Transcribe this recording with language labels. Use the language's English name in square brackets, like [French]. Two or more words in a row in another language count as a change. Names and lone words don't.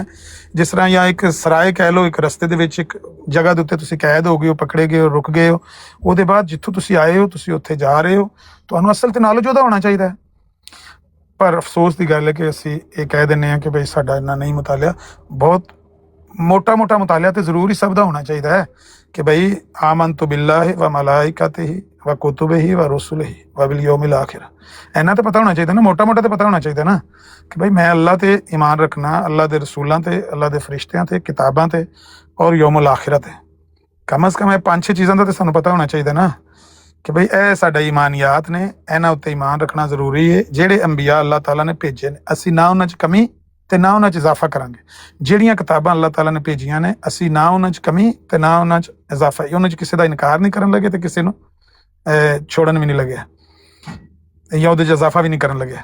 [Punjabi] ਜਿਸ ਤਰ੍ਹਾਂ ਜਾਂ ਇੱਕ ਸਰਾਏ ਕਹਿ ਲਓ, ਇੱਕ ਰਸਤੇ ਦੇ ਵਿੱਚ ਇੱਕ ਜਗ੍ਹਾ ਦੇ ਉੱਤੇ ਤੁਸੀਂ ਕੈਦ ਹੋ ਗਏ ਹੋ, ਪਕੜੇ ਗਏ ਹੋ, ਰੁਕ ਗਏ ਹੋ, ਉਹਦੇ ਬਾਅਦ ਜਿੱਥੋਂ ਤੁਸੀਂ ਆਏ ਹੋ ਤੁਸੀਂ ਉੱਥੇ ਜਾ ਰਹੇ ਹੋ, ਤੁਹਾਨੂੰ ਅਸਲ ਤੇ ਨੌਲੇਜ ਉਹਦਾ ਹੋਣਾ ਚਾਹੀਦਾ ਹੈ। ਪਰ ਅਫਸੋਸ ਦੀ ਗੱਲ ਹੈ ਕਿ ਅਸੀਂ ਇਹ ਕਹਿ ਦਿੰਦੇ ਹਾਂ ਕਿ ਬਈ ਸਾਡਾ ਇੰਨਾ ਨਹੀਂ ਮੁਤਾਲਿਆ। ਬਹੁਤ ਮੋਟਾ ਮੁਤਾਲਿਆ ਤੇ ਜ਼ਰੂਰ ਹੀ ਸਭ ਦਾ ਹੋਣਾ ਚਾਹੀਦਾ ਹੈ ਕਿ ਬਈ [Arabic] آمنت بالله وملائكته وكتبه ورسله واليوم الآخر. [Punjabi] ਇੰਨਾ ਤੋ ਪਤਾ ਹੋਣਾ ਚਾਹੀਏ ਨਾ, ਮੋਟਾ ਮੋਟਾ ਤੋ ਪਤਾ ਹੋਣਾ ਚਾਹੀਏ ਨਾ ਕਿ ਭਾਈ ਮੈਂ ਅੱਲਾਹ ਤੇ ਈਮਾਨ ਰੱਖਣਾ, ਅੱਲਾਹ ਕੇ ਰਸੂਲਾਂ ਤੇ, ਅੱਲਾਹ ਕੇ ਫ਼ਰਿਸ਼ਤਿਆਂ ਤੇ, ਕਿਤਾਬਾਂ ਤੇ ਔਰ ਯੌਮੁਲ ਆਖ਼ਿਰਤ ਤੇ। [Hindi] कम अज़ कम ये 5-6 चीज़ों का तो सानू पता होना चाहिए ना कि भाई [Punjabi] ਇਹ ਸਾਡਾ ਈਮਾਨੀਆਤ ਨੇ, ਇਹਨਾਂ ਉੱਤੇ ਈਮਾਨ ਰੱਖਣਾ ਜ਼ਰੂਰੀ ਹੈ। ਜਿਹੜੇ ਅੰਬੀਆ ਅੱਲਾਹ ਤਾਲਾ ਨੇ ਭੇਜੇ ਨੇ, ਅਸੀਂ ਨਾ ਉਹਨਾਂ 'ਚ ਕਮੀ ਤੇ ਨਾ ਉਹਨਾਂ 'ਚ ਇਜ਼ਾਫਾ ਕਰਾਂਗੇ। ਜਿਹੜੀਆਂ ਕਿਤਾਬਾਂ ਅੱਲਾਹ ਤਾਲਾ ਨੇ ਭੇਜੀਆਂ ਨੇ, ਅਸੀਂ ਨਾ ਉਹਨਾਂ 'ਚ ਕਮੀ ਤੇ ਨਾ ਉਹਨਾਂ 'ਚ ਇਜ਼ਾਫਾ, ਉਹਨਾਂ 'ਚ ਕਿਸੇ ਦਾ ਇਨਕਾਰ ਨਹੀਂ ਕਰਨ ਲੱਗੇ ਤੇ ਕਿਸੇ ਨੂੰ ਛੋੜਨ ਵੀ ਨਹੀਂ ਲੱਗਿਆ ਜਾਂ ਉਹਦੇ 'ਚ ਇਜ਼ਾਫਾ ਵੀ ਨਹੀਂ ਕਰਨ ਲੱਗਿਆ।